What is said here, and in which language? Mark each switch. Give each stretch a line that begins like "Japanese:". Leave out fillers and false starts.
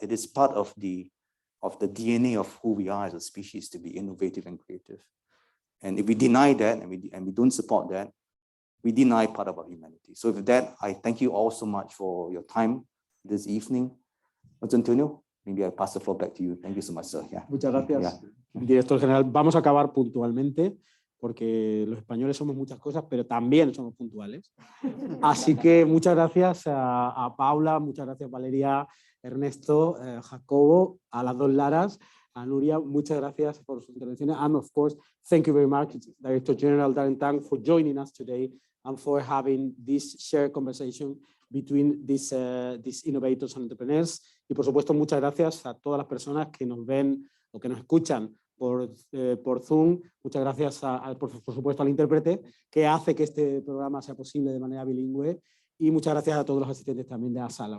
English: It is part of the DNA of who we are as a species to be innovative and creative. And if we deny that and we don't support that, we deny part of our humanity. So with that, I thank you all so much for your time this evening. Jose Antonio, maybe I pass the floor back to you. Thank you so much, sir. Yeah.
Spanish: Muchas gracias, director general. Vamos a acabar puntualmente, porque los españoles somos muchas cosas, pero también somos puntuales. Así que muchas gracias a Paula, muchas gracias Valeria, Ernesto, Jacobo, a las dos Laras, a Nuria, muchas gracias por sus intervenciones.
English: And of course, thank you very much, Director General Daren Tang, for joining us today and for having this shared conversation between these innovators and entrepreneurs.
Spanish: Y por supuesto, muchas gracias a todas las personas que nos ven o que nos escuchan por Zoom. Muchas gracias, por supuesto, al intérprete que hace que este programa sea posible de manera bilingüe. Y muchas gracias a todos los asistentes también de la sala.